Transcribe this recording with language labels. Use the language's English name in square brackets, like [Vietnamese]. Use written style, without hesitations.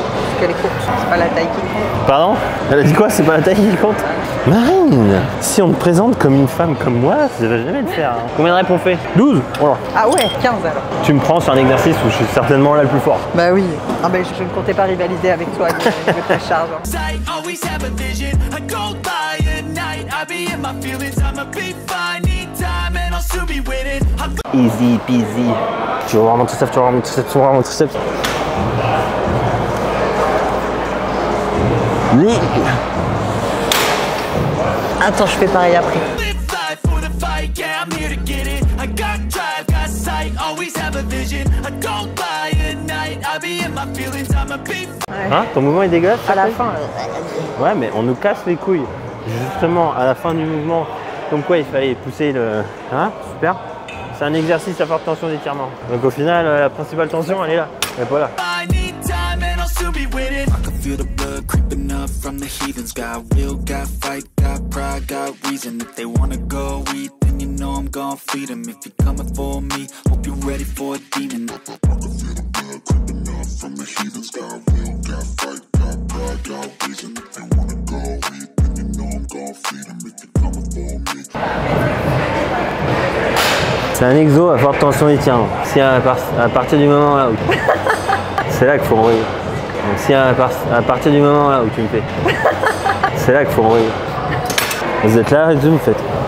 [French] Parce qu'elle est courte, c'est pas la taille qui compte. Pardon? Elle a dit quoi? C'est pas la taille qui compte? Marine, si on te présente comme une femme comme moi, ça va jamais le faire. Hein. Combien de reps on fait? 12. Voilà. Ah ouais, 15 alors. Tu me prends sur un exercice où je suis certainement là le plus fort. Bah oui. Ah bah je ne comptais pas rivaliser avec toi de ta charge. Hein. [English] Sight, always have a vision. I go by at night. I be in my feelings. I'ma be fine. Need time and I'll soon be winning. Easy peasy. [French] Tu vas voir mon triceps, tu vas voir mon triceps, tu vas voir mon triceps. Oui. Attends, je fais pareil après. [English] Live life for the fight. Yeah, I'm here to get it. I got drive, got sight. Always have a vision. I go by at night. I be in my feelings. I'ma be fine. [French] Hein, ton mouvement est dégueulasse? À la fin. Ouais, mais on nous casse les couilles. Justement, à la fin du mouvement, comme quoi il fallait pousser le... Hein? Super. C'est un exercice à forte tension d'étirement. Donc au final, la principale tension, elle est là. Et voilà. [English] I need time and I'll soon be winning. I can feel the blood creeping up from the heathens. Got will, got fight, got pride, got reason. If they wanna go eat, then you know I'm gon' feed them. If you're coming for me, hope you're ready for a demon. I can feel the blood creeping up from the heathens. Got will, got fight, got pride, got reason. If they wanna go eat, then you know I'm gon' feed them. If you're coming for me. [French] C'est un exo à forte tension d'étirement. Si à partir du moment là où... C'est là qu'il faut envoyer. Donc si à partir du moment là où tu me fais... C'est là qu'il faut envoyer. Vous êtes là et vous me faites.